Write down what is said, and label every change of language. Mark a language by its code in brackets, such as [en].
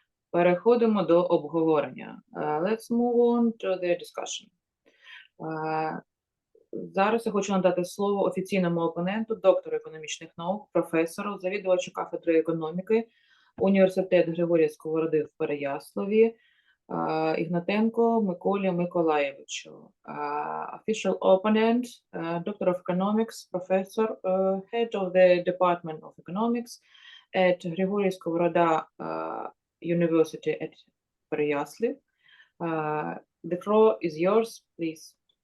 [uk] Переходимо до обговорення. [en] Let's move on to the discussion. [uk] Зараз я хочу надати слово офіційному опоненту, доктору економічних наук, професору, завідувачу кафедри економіки Університету Григорія Сковороди в Переяславі, Ігнатенко Миколі Миколаєвичу. [en] Official opponent, Doctor of Economics, Professor, Head of the Department of Economics at Григорій Сковорода University at Переяслав. The floor is yours, please.